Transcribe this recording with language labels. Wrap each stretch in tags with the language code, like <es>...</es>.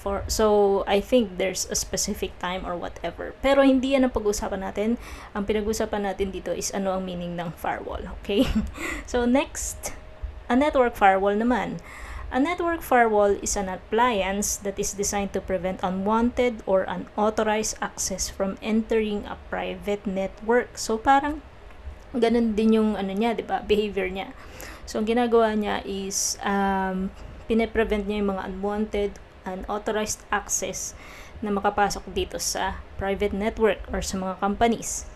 <en>So, I think there's a specific time or whatever.</en> <tl>Pero hindi yan ang pag-uusapan natin. Ang pinag-uusapan natin dito is ano ang meaning ng firewall.</tl> <en>Okay? So, next, a network firewall naman. A network firewall is an appliance that is designed to prevent unwanted or unauthorized access from entering a private network.</en> <tl>So, parang ganun din yung niya, 'di ba? Behavior niya. So, ang ginagawa niya is pine-prevent niya yung mga</tl> <en>unwanted, unauthorized access</en> <tl>na makapasok dito sa private network or sa mga companies.</tl>